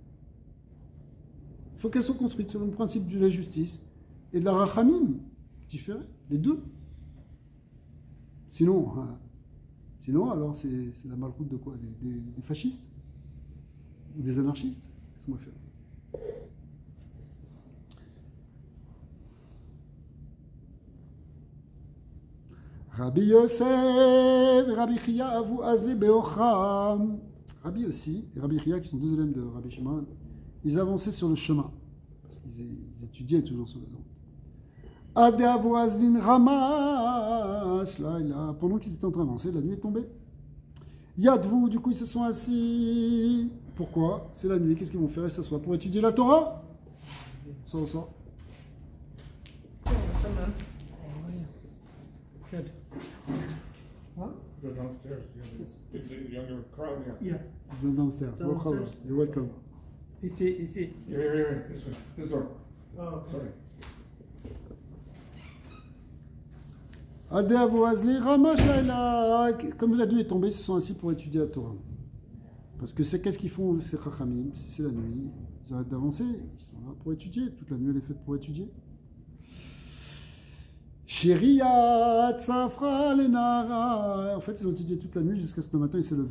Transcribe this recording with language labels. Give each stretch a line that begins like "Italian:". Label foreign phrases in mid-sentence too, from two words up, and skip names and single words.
French: Il faut qu'elle soit construite selon le principe de la justice et de la Rachamim. Différent, les deux. Sinon, alors, c'est la Malchoute de quoi des fascistes ou des anarchistes. Qu'est-ce qu'on va faire?
Aramaic: Rabbi Yosef et Rabbi Chia avou azli beocham.
French: Rabbi aussi, et Rabbi Chia, qui sont deux élèves de Rabbi Shimon, ils avançaient sur le chemin, parce qu'ils étudiaient toujours sur la route.
Aramaic: Ade avou azlin ramash,
French: là, pendant qu'ils étaient en train d'avancer, la nuit est tombée. Yadvou, du coup, ils se sont assis. Pourquoi? C'est la nuit, qu'est-ce qu'ils vont faire? Ils s'assoient pour étudier la Torah? Ça.
English: Good. Huh? Go downstairs. Yeah, it's a younger crowd here. Yeah.
French: Ils sont
English: downstairs. No problem. You're welcome.
French: Ici.
English: Here. This way. This door. Oh, okay. Sorry.
Aramaic: Ade avou azli ramash laïla.
French: Comme la nuit est tombée, ils se sont assis pour étudier la Torah. Parce que qu'est-ce qu'ils font, ces Chachamim? Si c'est la nuit, ils arrêtent d'avancer. Ils sont là pour étudier. Toute la nuit, elle est faite pour étudier.
Aramaic: Shiriyat Safra Lenara.
French: En fait, ils ont étudié toute la nuit jusqu'à ce que le matin il s'est levé.